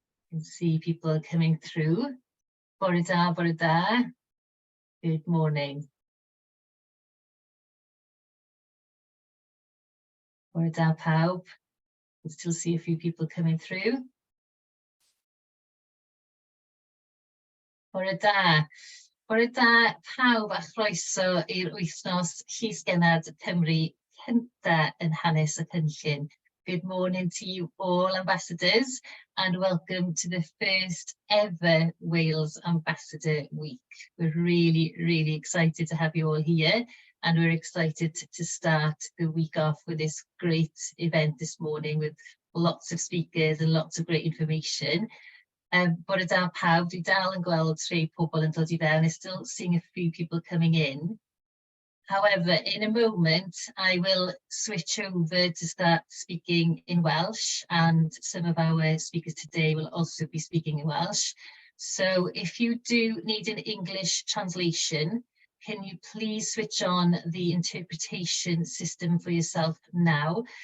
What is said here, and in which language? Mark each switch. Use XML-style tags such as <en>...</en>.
<en>You can see people coming through.</en> <cy>Bore da, bore da.</cy> <en>Good morning.</en> <cy>Bore da pawb.</cy> <en>I can still see a few people coming through.</en> <cy>Bore da. Bore da pawb a chroeso i'r Wythnos Llysgennad Cymru cyntaf yn hanes y cynllun.</cy> <en>Good morning to you all, ambassadors, and welcome to the first ever Wales Ambassador Week. We're really excited to have you all here, and we're excited to start the week off with this great event this morning with lots of speakers and lots of great information.</en> <cy>Bore da pawb, dwi dal yn gweld rhai pobl yn dod I fewn.</cy> <en>I'm still seeing a few people coming in. However, in a moment, I will switch over to start speaking in Welsh, and some of our speakers today will also be speaking in Welsh. So if you do need an English translation, can you please switch on the interpretation system for yourself now?</en>